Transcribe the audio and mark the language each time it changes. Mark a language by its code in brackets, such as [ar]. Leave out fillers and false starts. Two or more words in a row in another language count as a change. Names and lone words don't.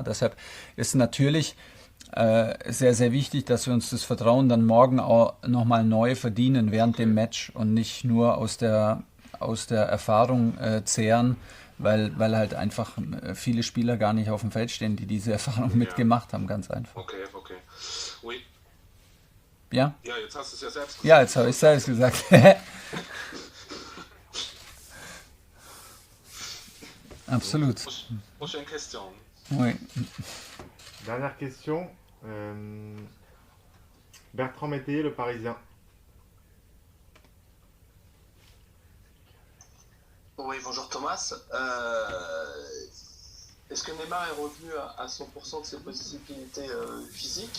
[de] Deshalb ist natürlich sehr, sehr wichtig, dass wir uns das Vertrauen dann morgen auch nochmal neu verdienen während dem Match und nicht nur aus der Erfahrung zehren, weil halt einfach viele Spieler gar nicht auf dem Feld stehen, die diese Erfahrung mitgemacht haben, ganz einfach. [fr] Okay. Oui. [de] Ja? Ja, jetzt hast du es ja selbst gesagt. Ja, jetzt habe ich es selbst gesagt. Absolut. [fr] Prochaine question. Oui. Dernière question. Bertrand Métayer, le Parisien. Oui, bonjour Thomas. Est-ce que Neymar est revenu à 100% de ses possibilités physiques?